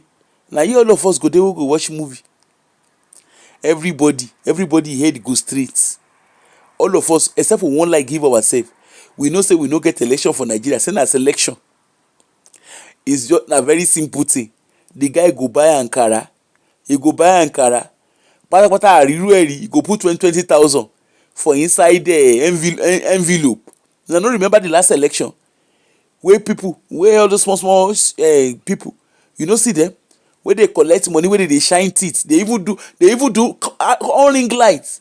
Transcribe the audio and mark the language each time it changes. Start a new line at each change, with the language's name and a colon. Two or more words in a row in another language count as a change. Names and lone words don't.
Nigerian Pidgin: Na here all of us go dey we go watch movie. Everybody head go straight. All of us except we wan like give ourselves. We know say we no get election for Nigeria, say na selection. It's just na very simple thing. The guy go buy Ankara,
Yoruba: pátápátá àrírú ẹ̀rí,
Nigerian Pidgin: he go put 20,000 for inside the envelope. I no remember the last election wey all those small people, you no see them, wey dey collect money, wey dey shine teeth, they even do on ring lights.